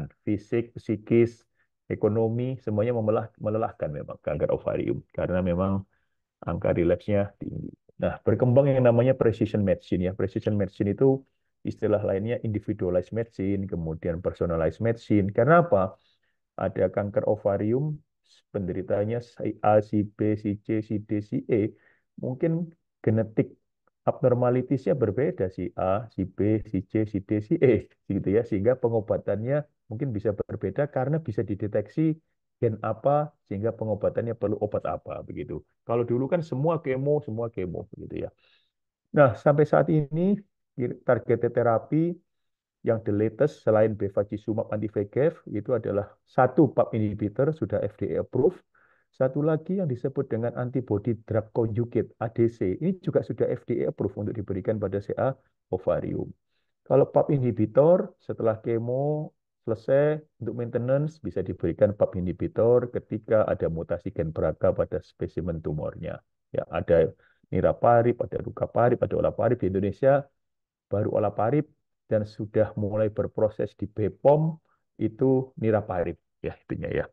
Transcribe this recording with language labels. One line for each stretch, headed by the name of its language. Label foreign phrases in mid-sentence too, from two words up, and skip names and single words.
Indonesian: Fisik, psikis, ekonomi, semuanya melelahkan memang kanker ovarium. Karena memang angka relapse-nya tinggi. Nah, berkembang yang namanya
English: precision medicine
Indonesian: ya.
English: Precision medicine
Indonesian: itu istilah lainnya
English: individualized medicine,
Indonesian: kemudian
English: personalized medicine.
Indonesian: Karena apa? Ada kanker ovarium, penderitanya si A, si B, si C, si D, si E. Mungkin genetik abnormalitasnya berbeda si A, si B, si C, si D, si E, gitu ya. Sehingga pengobatannya mungkin bisa berbeda karena bisa dideteksi gen apa sehingga pengobatannya perlu obat apa begitu. Kalau dulu kan semua kemo begitu ya. Nah, sampai saat ini targeted terapi yang
English: the latest
Indonesian: selain bevacizumab anti-VEGF itu adalah satu
English: PAP inhibitor
Indonesian: sudah
English: FDA approved,
Indonesian: satu lagi yang disebut dengan
English: antibody drug conjugate ADC
Indonesian: ini juga sudah
English: FDA approved
Indonesian: untuk diberikan pada CA ovarium. Kalau
English: PAP inhibitor
Indonesian: setelah kemo selesai untuk maintenance bisa diberikan
English: PAP inhibitor
Indonesian: ketika ada mutasi gen BRCA pada spesimen tumornya. Ya, ada niraparib, ada rucaparib, ada olaparib di Indonesia baru olaparib dan sudah mulai berproses di BPOM itu niraparib ya itunya ya.